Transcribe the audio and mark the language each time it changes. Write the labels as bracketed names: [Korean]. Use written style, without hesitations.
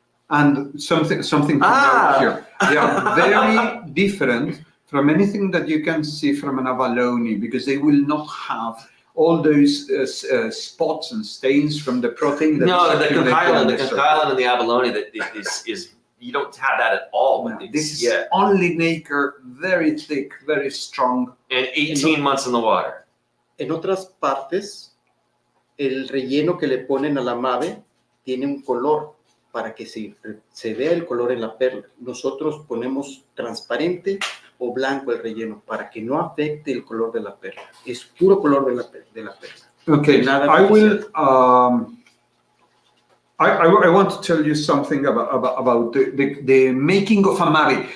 [English] And something to note here. They are very different from anything that you can see from an abalone, because they will not have all those spots and stains from the protein. The conchylin and the abalone that is you don't have that at all. No, this is only nacre, very thick, very strong. And 18 months in the water. [Spanish] En otras partes, el relleno que le ponen a la Mabe tiene un color para que se vea el color en la perla. Nosotros ponemos transparente o blanco el relleno para que no afecte el color de la perla. Es puro color de la perla. [English] Okay, I will. I want to tell you something about the making of a Mabe.